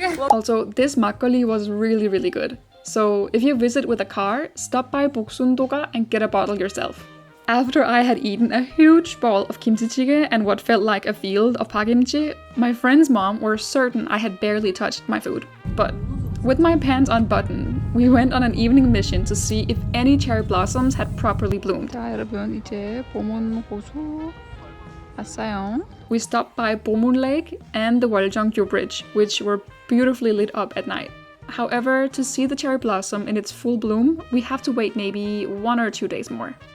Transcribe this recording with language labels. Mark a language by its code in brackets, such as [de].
[en] Also, this makgeolli was really good. So if you visit with a car, stop by Boksundoga and get a bottle yourself. After I had eaten a huge bowl of kimchi and what felt like a field of pakimchi, my friend's mom were certain I had barely touched my food. But with my pants unbuttoned, we went on an evening mission to see if any cherry blossoms had properly bloomed. [ko] 자, 여러분, 이제 봄은 고수 왔어요. [en] We stopped by Bomun Lake and the Woljeonggyo Bridge, which were beautifully lit up at night. However, to see the cherry blossom in its full bloom, we have to wait maybe 1 or 2 days more.